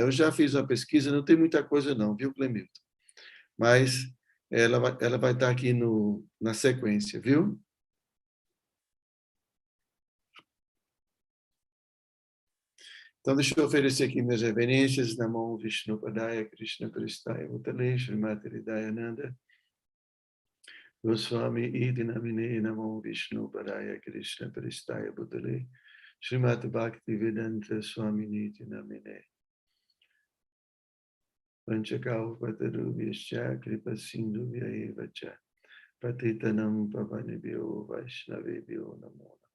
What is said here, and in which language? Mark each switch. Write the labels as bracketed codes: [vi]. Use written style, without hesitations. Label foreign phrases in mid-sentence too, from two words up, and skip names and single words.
[pt] Eu já fiz uma pesquisa, não tem muita coisa não, viu, Clemito? Mas ela vai estar aqui na sequência, viu? Então, deixa eu oferecer aqui minhas reverências. [sa] Namo Vishnu Padaya Krishna Prestaya Bhutale Srimati Hridayananda Goswami Iti Namine Namo Vishnu Padaya Krishna Prestaya Bhutale Srimati Bhakti Vedanta Swami Niti Namine Panchakaupatarubhyascha Kripa Sindhuvya Eva Cha Patitanam Pavanebhyo Vaishnavebhyo Namo